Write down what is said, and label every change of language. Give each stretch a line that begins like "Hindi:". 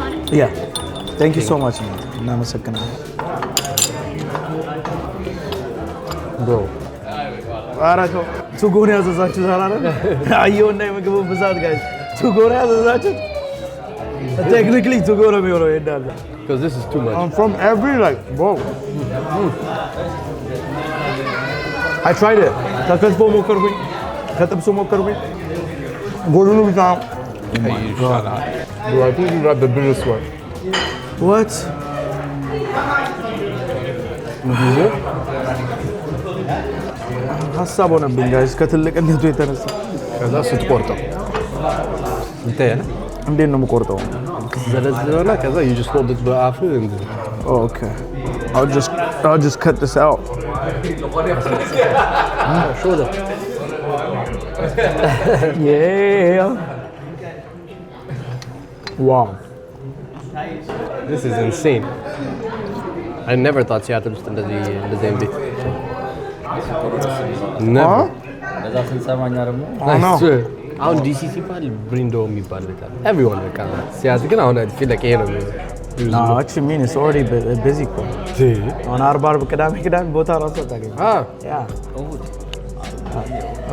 English: Yeah. Thank you so much.
Amharic: እናመሰግናለን
English: bro.
Amharic: ኧረ ተው ቱጎ ነው ያዘዛችሁት አይደል? አየሁና የምግቡን ብዛት ጋይስ ቱጎ ነው ያዘዛችሁት። Technically ቱጎ ነው የሚሆነው እንዳለ
English: Because this is too much. I'm from every like bro. I tried it.
Amharic: ከከትፎ ሞከርኩኝ ከጥብሱ ሞከርኩኝ ጎሉኑ ብቻ
English: Bro, I think you got the biggest one. What?
Amharic: ሀሳብ ሆነብኝ ጋይስ ከትልቅነቱ የተነሳ ከዛ ስትቆርጠው ይታያል። እንዴት ነው የምቆርጠው? ዘለዝለውና ከዛ
English: you just hold it
Amharic: በአፍ and
English: Oh, okay. I'll just cut this out. show them. Yeah. Wow. This is insane. I never thought Seattle
Amharic: ውስጥ እንደዚህ ቤት
English: never.
Amharic: ለዛ ስንሰማኛ ደግሞ
English: I know.
Amharic: አሁን ዲሲ ሲባል ብሪንዶ የሚባል ቤት አለ። everyone በቃ ሲያዝ ግን አሁን
English: I feel like
Amharic: ይሄ ነው
English: No, what you mean? It's already busy.
Amharic: On አርብ ቅዳሜ ቦታ ራሱ አታገኝም።
English: Yeah.